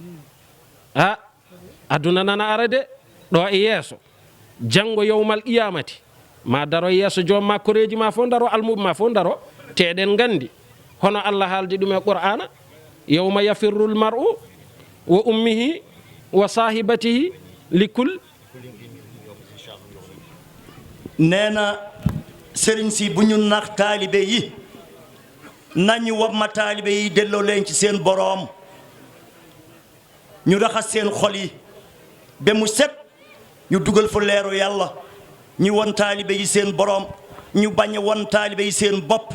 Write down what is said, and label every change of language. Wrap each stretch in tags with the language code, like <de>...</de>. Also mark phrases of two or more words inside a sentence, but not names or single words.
<ff>a aduna nana ara de ɗo e yeeso janngo yowmal qiyamati ma daro e yeeso joom ma koreji ma fof daro almuɓe ma fof daro te eɗen gandi hono Allah haaldi ɗum e qur'ana</ff> <ar>يوم يفر المرء وأمه وصاحبته لكل.</ar> <wo>nee na sëriñ si bu ñu nax taalibe yi nañu wamma taalibe yi delloo leen ci seen boroom ñu raxas seen xol yi ba mu set ñu dugal fa leeru yàlla ñu won taalibe yi seen boroom ñu bañ a won taalibe yi seen bopp.</wo>